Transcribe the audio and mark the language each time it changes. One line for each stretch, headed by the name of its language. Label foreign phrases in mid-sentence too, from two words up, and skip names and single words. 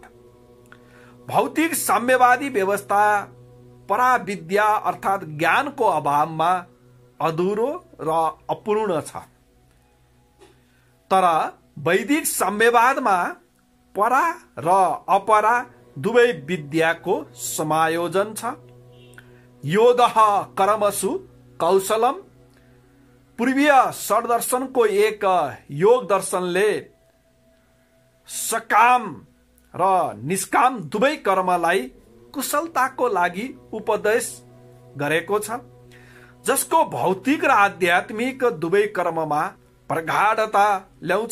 Nepali: भौतिक साम्यवादी व्यवस्था पराविद्या अर्थात ज्ञानको अभावमा अधुरो र अपूर्ण छ, तर वैदिक साम्यवादमा परा र अपरा दुवै विद्याको समायोजन छ।
Sanskrit: योगः कर्मसु कौशलम,
Nepali: पूर्वीय षड्दर्शनको एक योग दर्शनले सकाम र निष्काम दुवै कर्मलाई कुशलताको लागि उपदेश गरेको छ, जसको भौतिक र आध्यात्मिक दुवै कर्ममा प्रगाढता ल्याउँछ।